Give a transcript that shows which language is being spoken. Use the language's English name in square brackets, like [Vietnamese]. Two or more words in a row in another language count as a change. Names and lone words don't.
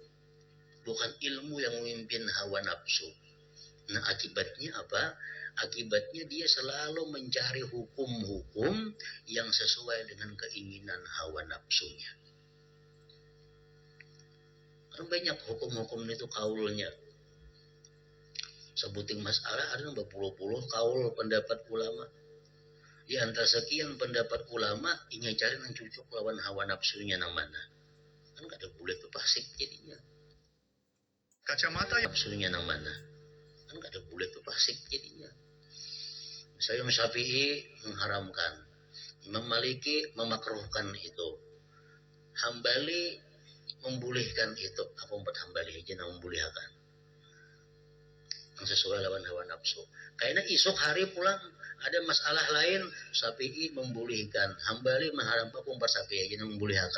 [Indonesian] Bukan ilmu yang memimpin hawa nafsu. Nah, akibatnya apa? Akibatnya dia selalu mencari hukum-hukum yang sesuai dengan keinginan hawa nafsunya. Kan banyak hukum-hukum itu kaulnya. Sebuting masalah ada berpuluh-puluh kaul pendapat ulama. Di antara sekian pendapat ulama, ingin cari yang cocok lawan hawa nafsunya nang mana. Kan kada boleh kepasik jadinya. Kacamata nafsunya nang mana. Kan kada boleh kepasik jadinya. Misalnya Imam Syafi'i mengharamkan, Imam Maliki memakruhkan itu, Hambali membolehkan itu. Apa empat Hambali aja yang membolehkan yang sesuai lawan hawa nafsu. Karena esok hari pulang ada masalah lain, Syafi'i membolehkan, Hambali mengharamkan, empat Syafi'i aja yang membolehkan.